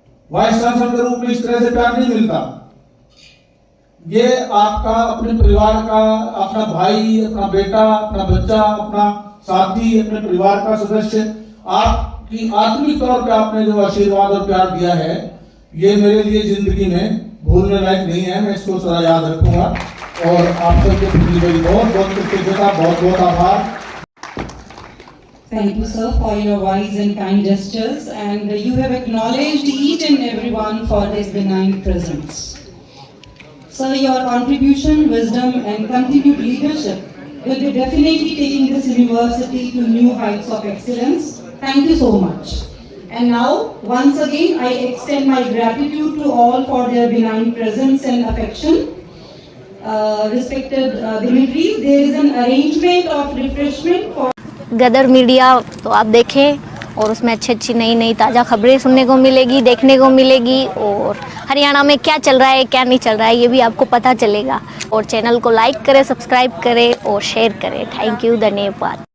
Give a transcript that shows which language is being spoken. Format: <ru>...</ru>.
<hi>Vice chancellor के रूप में इस तरह से प्यार नहीं मिलता। ये आपका, अपने परिवार का, अपना भाई, अपना बेटा, अपना बच्चा, अपना साथी, अपने परिवार का सदस्य, आपकी आत्मिक तौर पे आपने जो आशीर्वाद और प्यार दिया है, ये मेरे लिए जिंदगी में भूलने लायक नहीं है। मैं इसको सदा याद रखूंगा। और आप सबके प्रति मेरी बहुत बहुत कृतज्ञता, बहुत बहुत आभार।</hi> <en>Thank you, sir, for your wise and kind gestures, and you have acknowledged each and everyone for his benign presence. Sir, your contribution, wisdom, and continued leadership will be definitely taking this university to new heights of excellence. Thank you so much. And now, once again, I extend my gratitude to all for their benign presence and affection. Respected Dimitri, there is an arrangement of refreshment for</en> <hi>Gadar media तो आप देखें, और उसमें अच्छी अच्छी नई नई ताज़ा खबरें सुनने को मिलेगी, देखने को मिलेगी, और हरियाणा में क्या चल रहा है, क्या नहीं चल रहा है, ये भी आपको पता चलेगा। और चैनल को लाइक करें, सब्सक्राइब करें और शेयर करें। थैंक यू, धन्यवाद।</hi>